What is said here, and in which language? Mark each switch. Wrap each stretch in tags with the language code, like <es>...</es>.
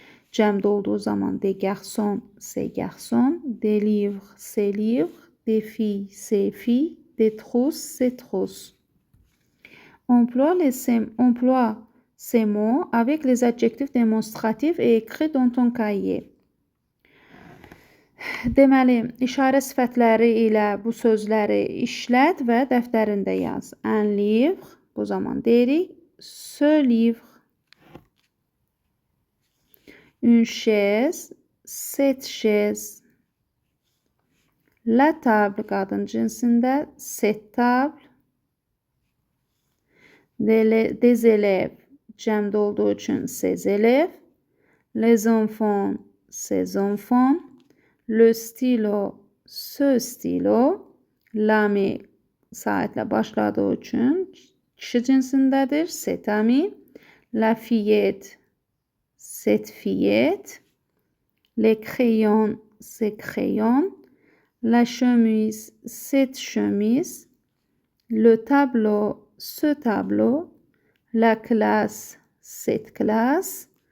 <az>Cəmdə olduğu zaman</az> <fr>des garçons, ces garçons. Des livres, ces livres. Des filles, ces filles. Des trousses, ces trousses. Emploie ces mots avec les adjectifs démonstratifs et écrits dans ton cahier.</fr> <az>Deməli, işarə sifətləri ilə bu sözləri işlət və dəftərində yaz.</az> <fr>Un livre,</fr> <az>bu zaman deyirik,</az> <fr>ce livre. Une chaise, cette chaise. La table,</fr> <az>qadın cinsində,</az> <fr>cette table. Des élèves,</fr> <az>cəmdə olduğu üçün</az> <fr>ces élèves. Les enfants, ces enfants. Le stylo, ce stylo.</fr> <az>L'ami, saitlə başladığı üçün kişi cinsindədir,</az> <fr>cet ami. La fillette, cette fillette. Les crayons, ces crayons. La chemise, cette chemise. Le tableau, ce tableau. La classe, cette classe.</fr>